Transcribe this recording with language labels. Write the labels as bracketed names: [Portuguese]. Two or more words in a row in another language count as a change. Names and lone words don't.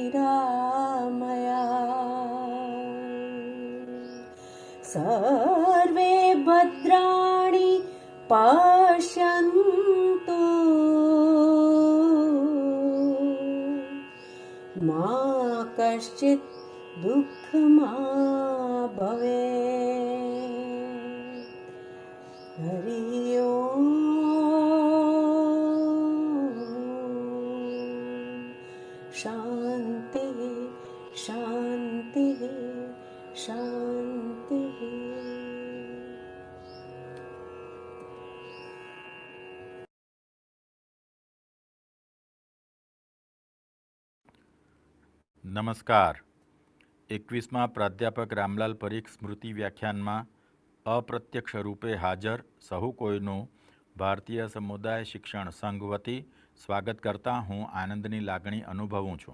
[Sanskrit] निरामया सर्वे भद्राणि पश्यन्तु मा कश्चित् दुःखमा भवेत्. हरि ओम. शांति शांति शांति. [Gujarati] નમસ્કાર. 21મા પ્રાધ્યાપક રામલાલ પરીખ સ્મૃતિ વ્યાખ્યાનમાં અપ્રત્યક્ષ રૂપે હાજર સહુ કોઈનું ભારતીય સમુદાય શિક્ષણ સંઘ વતી સ્વાગત કરતા હું આનંદની લાગણી અનુભવું છું.